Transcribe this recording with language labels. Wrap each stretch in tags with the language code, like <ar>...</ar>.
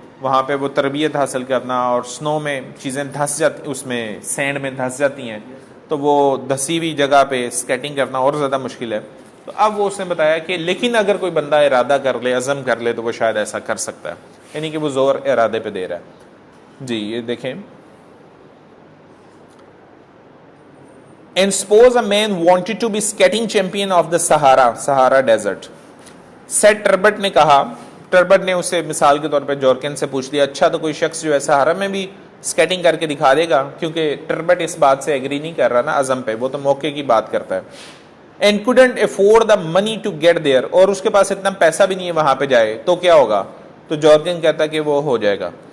<ur>وہاں پہ وہ تربیت حاصل کرنا، اور سنو میں چیزیں دھس جاتی، اس میں سینڈ میں دھس جاتی ہیں، تو وہ دھسی ہوئی جگہ پہ اسکیٹنگ کرنا اور زیادہ مشکل ہے. تو اب وہ اس نے بتایا کہ لیکن اگر کوئی بندہ ارادہ کر لے، عزم کر لے، تو وہ شاید ایسا کر سکتا ہے، یعنی کہ وہ زور ارادے پہ دے رہا ہے. جی یہ دیکھیں،</ur> <en>and suppose a man wanted to be skating champion of the Sahara desert.</en> <ur>said ٹربٹ نے کہا، ٹربٹ نے اسے مثال کے طور پہ جورکن سے پوچھ لیا، اچھا تو کوئی شخص جو ہے سہارا میں بھی اسکیٹنگ کر کے دکھا دے گا، کیونکہ ٹربٹ اس بات سے ایگری نہیں کر رہا نا عزم پہ، وہ تو موقع کی بات کرتا ہے.</ur> <en>and couldn't afford the money to get there،</en> <ur>اور اس کے پاس اتنا پیسہ بھی نہیں ہے وہاں پہ جائے، تو کیا ہوگا؟ تو جورکن کہتا ہے کہ وہ ہو جائے گا.</ur>